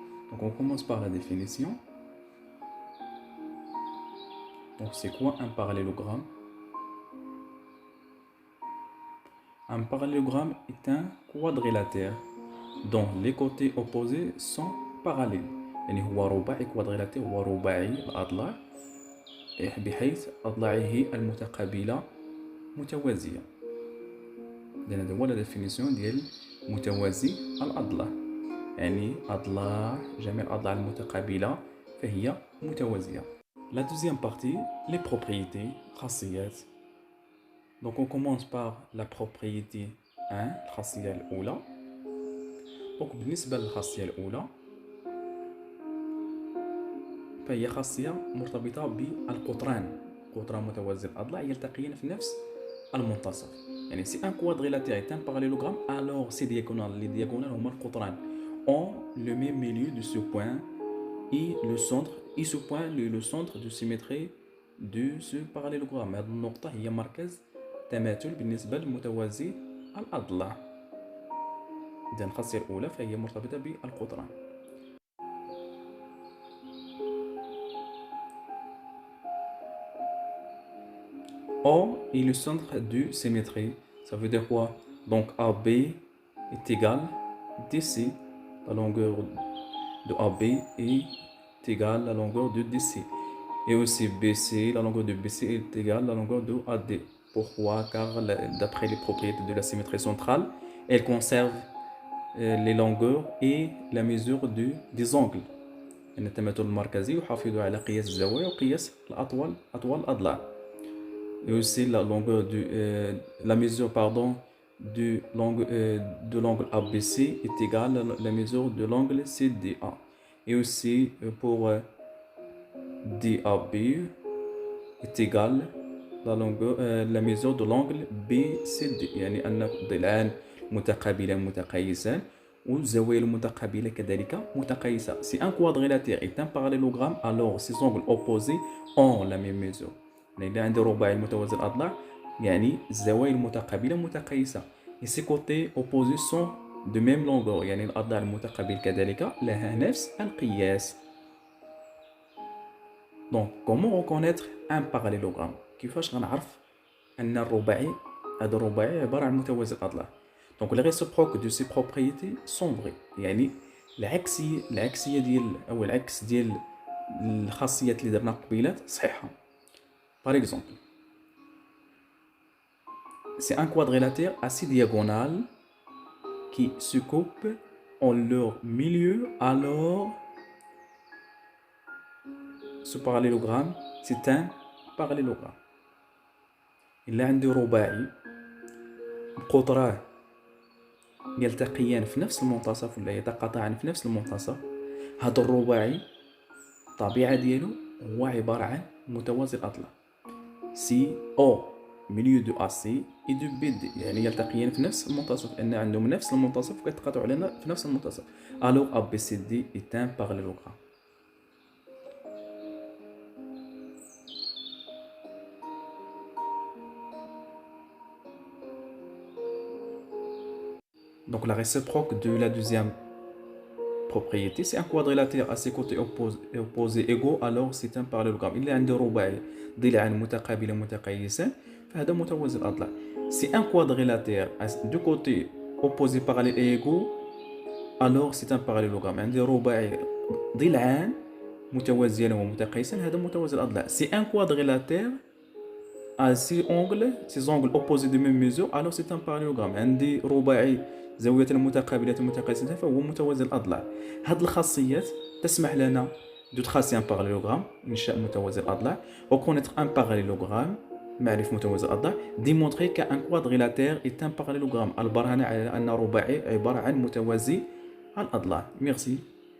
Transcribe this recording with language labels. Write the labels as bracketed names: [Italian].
[French] Donc, on commence par la définition. Donc, c'est quoi un parallélogramme? Un parallélogramme est un quadrilatère dont les côtés opposés sont parallèles. [Arabic] يعني هو رباعي كوادريلاتير، هو رباعي الأضلاع بحيث أضلاعه المتقابلة متوازية. إذن هذا هو لا ديفينيسيون ديال متوازي الأضلاع، يعني أضلاع جميع الأضلاع المتقابلة فهي متوازية. [French] La deuxième partie, les propriétés, خاصيات. Donc on commence par la propriété 1 [Arabic] الخاصية الأولى. Donc بالنسبة للخاصية الأولى فهي خاصية مرتبطة بالقطران. قطران متوازي الأضلاع يلتقيان في نفس المنتصف. [French] يعني si un quadrilatère est un parallélogramme, alors ces diagonales, les diagonales [Arabic] هما القطران [French] ont le même milieu de ce point et le centre et ce point le centre de symétrie de ce parallélogramme. [Arabic] هذه النقطة هي مركز تماثل بالنسبة لمتوازي الأضلاع. إذا الخاصية الأولى فهي مرتبطة بالقطران. [French] O est le centre de symétrie. Ça veut dire quoi? Donc AB est égal DC. La longueur de AB est égale à la longueur de DC. Et aussi BC, la longueur de BC est égale à la longueur de AD. Pourquoi? Car d'après les propriétés de la symétrie centrale, elle conserve les longueurs et la mesure des angles. [Arabic] يعني التماثل المركزي يحافظ على قياس الزوايا وقياس أطوال الأضلاع. [French] Et aussi la mesure de l'angle ABC est égale à la mesure de l'angle CDA. Et aussi pour DAB est égale la mesure de l'angle BCD. [Arabic] يعني أن ضلعان متقابلان متقايسان والزوايا المتقابلة كذلك متقايسة. [French] Si un quadrilatère est un parallélogramme, alors ses angles opposés ont la même mesure. [Arabic] يعني إذا عندي رباعي متوازي الأضلاع يعني الزوايا المتقابلة متقايسة. [French] Et ses côtés opposés sont de même longueur، [Arabic] يعني الأضلاع المتقابل كذلك لها نفس القياس. [French] Donc comment reconnaître un parallélogramme؟ [Arabic] كيفاش غنعرف أن الرباعي هذا الرباعي عبارة عن متوازي الأضلاع؟ [French] Donc les réciproques de ces propriétés sont vrais. [Arabic] يعني العكسية ديال أو العكس ديال الخاصيات اللي درنا قبيلات صحيحة. [French] Par exemple, c'est un quadrilatère à 6 diagonales qui se coupent en leur milieu, alors ce parallélogramme, c'est un parallélogramme. [Arabic] إلا عندي رباعي قطراه يلتقيان في نفس المنتصف ولا يتقاطعان في نفس المنتصف، هذا الرباعي الطبيعة ديالو هو عبارة عن متوازي الأضلاع. سي او [French] milieu de AC et de BD، [Arabic] يعني يلتقيان في نفس المنتصف، لأن عندهم نفس المنتصف وكيتقاطعوا علينا في نفس المنتصف. [French] alors ABCD est un parallélogramme. Donc la réciproque de la deuxième propriété, c'est un quadrilatère à ses côtés opposés égaux, alors c'est un parallélogramme. [Arabic] إلا عندي رباعي ضلعان متقابلان متقايسان فهذا متوازي الأضلاع. [French] Si un quadrilatère a deux côtés opposés parallèles et égaux, alors c'est un parallélogramme. [Arabic] عندي رباعي ضلعان متوازيان ومتقايسان هذا متوازي الأضلاع. [French] Si un quadrilatère a ces angles opposés de même mesure, alors c'est un parallélogramme. [Arabic] عندي رباعي زاوية متقابلة متقايسة فهو متوازي الأضلاع. هذه الخاصيات تسمح لنا [French] de tracer un parallélogramme، [Arabic] إنشاء متوازي الأضلاع، [French] reconnaître un parallélogramme، [Arabic] معرفة متوازي الأضلاع، [French] démontrer qu'un quadrilatère est un parallélogramme، [Arabic] البرهنة على أن رباعي عبارة عن متوازي الأضلاع. [French] Merci.